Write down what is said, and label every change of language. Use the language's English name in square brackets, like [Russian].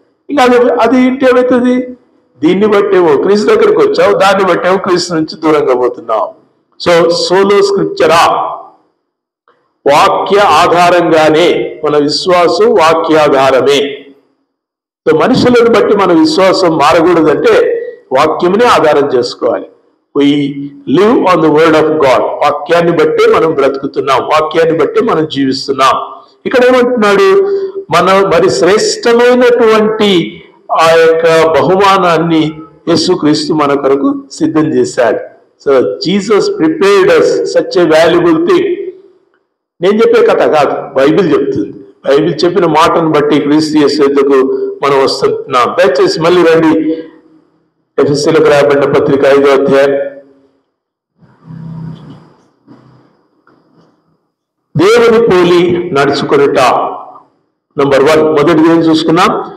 [Telugu] ఇంకా అది ఇంటి ఏమవుతుంది? దీన్ని బట్టేమో క్రీస్తు దగ్గరికి వచ్చావు, దాన్ని బట్టేమో క్రీస్తు నుంచి దూరంగా పోతున్నావు. సో సోలో స్క్రిప్చరా, వాక్య ఆధారంగానే మన విశ్వాసం, వాక్యాధారమే. సో మనుషులను బట్టి మన విశ్వాసం మారకూడదంటే వాక్యమునే ఆధారం చేసుకోవాలి. [English] We live on the word of God. [Telugu] వాక్యాన్ని బట్టే మనం బ్రతుకుతున్నాం, వాక్యాన్ని బట్టే మనం జీవిస్తున్నాం. ఇక్కడ ఏమంటున్నాడు? మరి శ్రేష్టమైనటువంటి ఆ యొక్క బహుమానాన్ని యేసుక్రీస్తు మన కొరకు సిద్ధం చేశాడు. [English] So Jesus prepared us such a valuable thing. [Telugu] నేను చెప్పే కథ కాదు, బైబిల్ చెప్తుంది. బైబిల్ చెప్పిన మాటను బట్టి క్రీస్తు యేసు యొద్దకు మనం వస్తున్నాం. దయచేసి మళ్ళీ రండి, ఎఫెసీయులకు రాయబడిన పత్రిక 5వ అధ్యాయం. దేవుని పోలి నడుచుకొనుట. నంబర్ 1, మొదటిది ఏం చూసుకున్నాం?